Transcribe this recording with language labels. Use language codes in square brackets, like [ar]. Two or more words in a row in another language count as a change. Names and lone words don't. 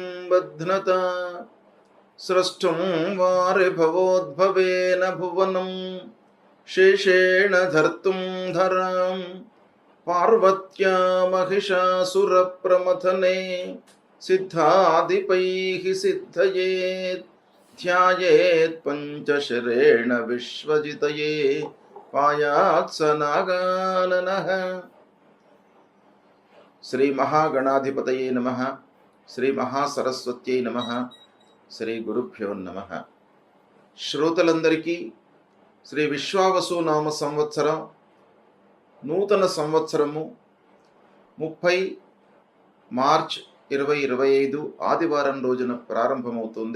[sa] बध्नता स्रष्टुं वारिभवोद्भवेन भुवनं शेषेण धर्तुं धरां पार्वत्या महिषासुरप्रमथने सिद्धादिपैः सिद्धयेत् ध्यायेत् पञ्चशरेण विश्वजितये पायात् स नागाननः। శ్రీ మహాగణాధిపతయే నమః. శ్రీ మహాసరస్వత్యై నమః. శ్రీ గురుభ్యో నమః. [te] శ్రోతలందరికీ శ్రీ విశ్వావసు నామ సంవత్సరం నూతన సంవత్సరము 30 మార్చ్ 2025 ఆదివారం రోజున ప్రారంభమవుతుంది.